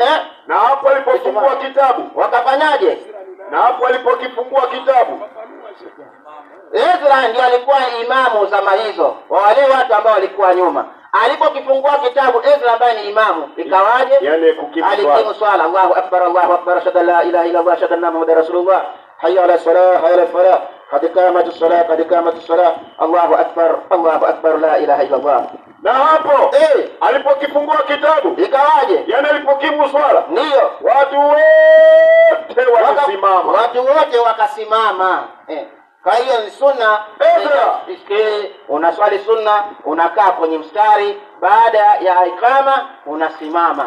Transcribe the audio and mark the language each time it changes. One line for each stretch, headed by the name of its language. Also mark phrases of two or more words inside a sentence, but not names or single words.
Swahili: Na hapo alipofungua kitabu, wakafanyaje? Na hapo alipokifungua kitabu, Ezra ndiye alikuwa imamu zama hizo wa wale watu ambao walikuwa nyuma. Alipokifungua kitabu Ezra ambaye ni imamu, ikawaje? Alikimu swala.
Arabic: الله أكبر، أشهد أن لا إله إلا الله، أشهد أن محمدا رسول الله، حي على الصلاة، حي على الفلاح، قد قامت الصلاة، الله أكبر، لا إله إلا الله.
Swahili: Na hapo alipokifungua kitabu, ikawaje? Alipokimu swala, ndio watu wote wakasimama. Kwa hiyo ni sunna. Unaswali sunna, unakaa kwenye mstari, baada ya ikama unasimama.